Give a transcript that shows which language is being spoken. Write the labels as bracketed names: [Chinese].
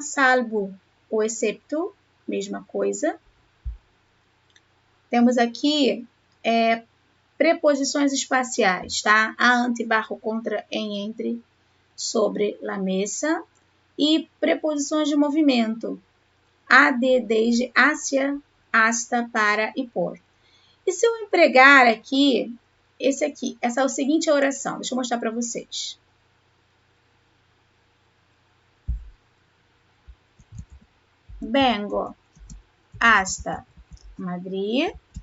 [Portuguese] Salvo ou excepto, mesma coisa. Temos aqui preposições espaciais, tá? [Spanish] A, ante, barro, contra, em, entre, sobre, la mesa. [Portuguese] E preposições de movimento. [Spanish] A, de, desde, hacia, hasta, para e por. [Portuguese] E se eu empregar aqui, essa é a seguinte oração. Deixa eu mostrar para vocês. [Spanish] Vengo hasta Madrid.